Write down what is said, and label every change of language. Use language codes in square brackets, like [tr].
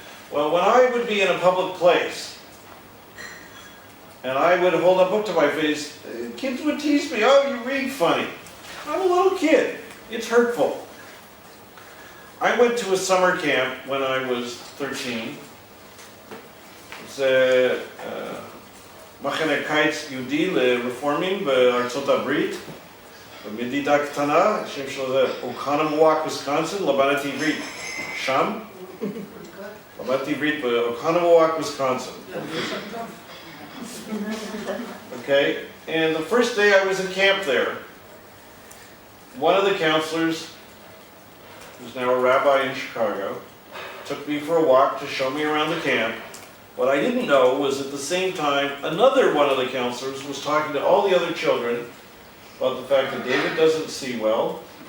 [en] Well, when I would be in a public place, and I would hold a book to my face, kids would tease me, "Oh, you read funny." I'm a little kid. It's hurtful. I went to a summer camp when I was 13. [he] זה מחנה קיץ יהודי לרפורמים בארצות הברית, במדינה קטנה, השם שלו זה אוקנמוואק, ויסקונסין, למדתי עברית שם. למדתי עברית באוקנמוואק, ויסקונסין. [en] Okay, and the first day I was in camp there, one of the counselors, who's now a rabbi in Chicago, took me for a walk to show me around the camp. What I didn't know was at the same time, another one of the counselors was talking to all the other children about the fact that David doesn't see well.